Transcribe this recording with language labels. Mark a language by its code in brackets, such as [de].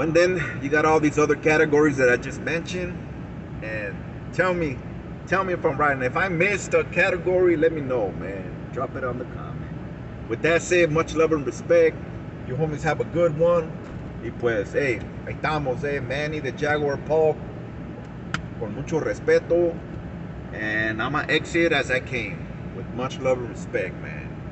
[en] And then you got all these other categories that I just mentioned. And tell me if I'm right. And if I missed a category, let me know, man. Drop it on the comment. With that said, much love and respect. You homies have a good one. [es] Y pues, hey, ahí estamos, Manny the Jaguar Paul. Con mucho respeto. [en] And I'm gonna exit as I came. With much love and respect, man.